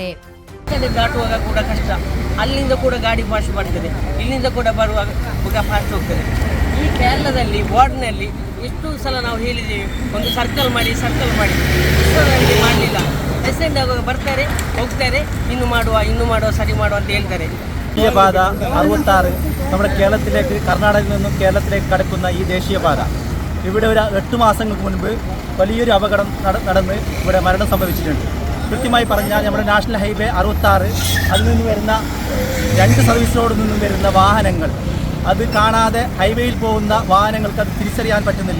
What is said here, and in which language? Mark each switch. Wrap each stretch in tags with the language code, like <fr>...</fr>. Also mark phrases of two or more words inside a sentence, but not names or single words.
<kn>ದಾಟುವಾಗ ಕೂಡ ಕಷ್ಟ, ಅಲ್ಲಿಂದ ಕೂಡ ಗಾಡಿ ಫಾಸ್ಟ್ ಬರ್ತದೆ, ಇಲ್ಲಿಂದ ಕೂಡ ಬರುವಾಗ ಕೂಡ ಫಾಸ್ಟ್ ಹೋಗ್ತದೆ. ಈ ಕೇರಳದಲ್ಲಿ ವಾರ್ಡ್ನಲ್ಲಿ ಎಷ್ಟು ಸಲ ನಾವು ಹೇಳಿದ್ದೀವಿ, ಒಂದು ಸರ್ಕಲ್ ಮಾಡಿ ಮಾಡಲಿಲ್ಲ. ಪೇಸೆಂಟ್ ಆಗುವಾಗ ಬರ್ತಾರೆ, ಹೋಗ್ತಾರೆ, ഇന്ന് ಮಾಡುವ സരി ಮಾಡುವ ಅಂತ ಹೇಳ್ತಾರೆ.</kn> <ml>ദേശീയപാത 66 നമ്മുടെ കേരളത്തിലേക്ക്, കർണാടകയിൽ നിന്നും കേരളത്തിലേക്ക് കടക്കുന്ന ഈ ദേശീയപാത, ഇവിടെ ഒരു 8 മാസങ്ങൾക്ക് മുൻപ് വലിയൊരു അപകടം നടന്ന് ഇവിടെ മരണം സംഭവിച്ചിട്ടുണ്ട്. കൃത്യമായി പറഞ്ഞാൽ നമ്മുടെ നാഷണൽ ഹൈവേ 66 അതിൽ നിന്ന് വരുന്ന 2 സർവീസ് റോഡിൽ നിന്നും വരുന്ന വാഹനങ്ങൾ അത് കാണാതെ ഹൈവേയിൽ പോകുന്ന വാഹനങ്ങൾക്ക് അത് തിരിച്ചറിയാൻ പറ്റുന്നില്ല.</ml>